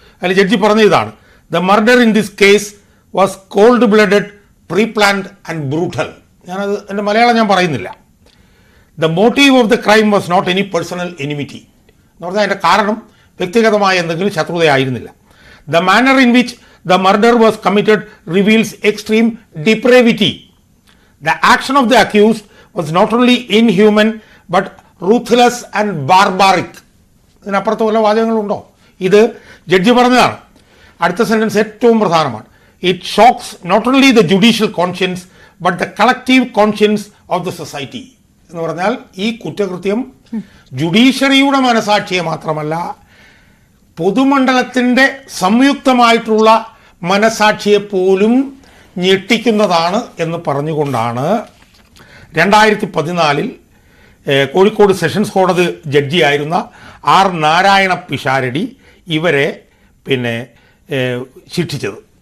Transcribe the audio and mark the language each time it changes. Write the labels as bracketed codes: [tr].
[ml] അതിൽ ജഡ്ജി പറഞ്ഞ ഇതാണ്: [en] The murder in this case was cold blooded, pre planned and brutal. [ml] ഞാനത് എൻ്റെ മലയാളം ഞാൻ പറയുന്നില്ല. [en] the motive of the crime was not any personal enmity [ml] എന്ന് പറഞ്ഞാൽ അതിൻ്റെ കാരണം വ്യക്തിഗതമായ എന്തെങ്കിലും ശത്രുതയായിരുന്നില്ല. [en] The manner in which the murder was committed reveals extreme depravity. The action of the accused was not only inhuman but ruthless and barbaric. [ml] ഇതിനപ്പുറത്ത് വല്ല വാചകങ്ങളുണ്ടോ? ഇത് judge പറഞ്ഞതാണ്. അടുത്ത sentence ഏറ്റവും പ്രധാനമാണ്. [en] It shocks not only the judicial conscience but the collective conscience of the society. [ml] എന്ന് പറഞ്ഞാൽ ഈ കുറ്റകൃത്യം ജുഡീഷ്യറിയുടെ മനസാക്ഷിയെ മാത്രമല്ല പൊതുമണ്ഡലത്തിൻ്റെ സംയുക്തമായിട്ടുള്ള മനസാക്ഷിയെപ്പോലും ഞെട്ടിക്കുന്നതാണ് എന്ന് പറഞ്ഞുകൊണ്ടാണ് 2014 കോഴിക്കോട് സെഷൻസ് കോടതി ജഡ്ജിയായിരുന്ന R നാരായണ പിഷാരടി ഇവരെ പിന്നെ ശിക്ഷിച്ചത്.